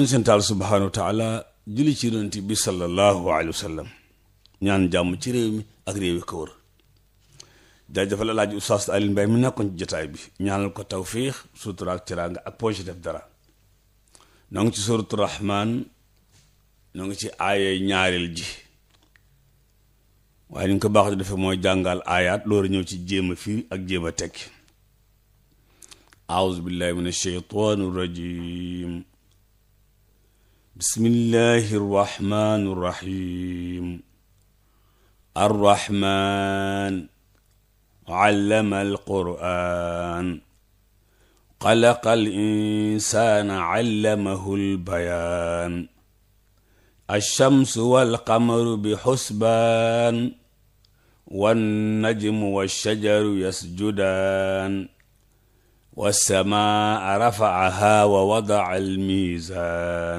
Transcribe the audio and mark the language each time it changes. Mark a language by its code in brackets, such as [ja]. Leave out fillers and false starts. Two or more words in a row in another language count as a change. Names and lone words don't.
[wo] ñu seen taal [ar] سبحانه وتعالى [wo] julli ci yonent bi [ar] صلى الله عليه وسلم [wo] ñaan jàmm ci réew mi ak réew yi ko wër jaajëfal Alaaji Oustaz Alioune Mbaye mi nekkoon ci jotaay bi ñaanal ko tawfiix sutura ak teraanga ak poche def dara noo ngi ci suuratu Rahmaan noo ngi ci aaya ñaareel ji waaye ni ñu ko baax di defee mooy jàngal aayaat loolu ñëw ci jéem a firi ak jéem a tekki [ar] أعوذ بالله من الشيطان الرجيم بسم الله الرحمن الرحيم الرحمن علم القرآن خلق الإنسان علمه البيان الشمس والقمر بحسبان والنجم والشجر يسجدان والسماء رفعها ووضع الميزان